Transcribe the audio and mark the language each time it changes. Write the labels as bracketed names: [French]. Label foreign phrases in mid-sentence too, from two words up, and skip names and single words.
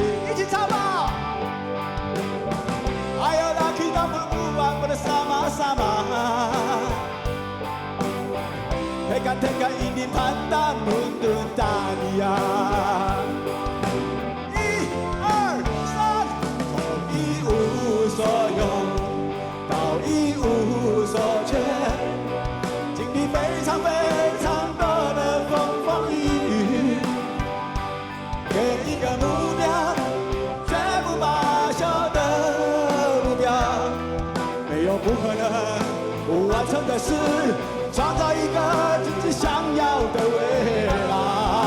[Chinese] 一起唱吧！ [Indonesian] Ayo lah kita berjuang bersama-sama, tekan ini pantang mundur tania. [Chinese] 1、2、3，从一无所有到一无所缺，经历非常多的风风雨雨，给一个目标，绝不罢休的目标，没有不可能不完成的事，创造一个自己想要的未来。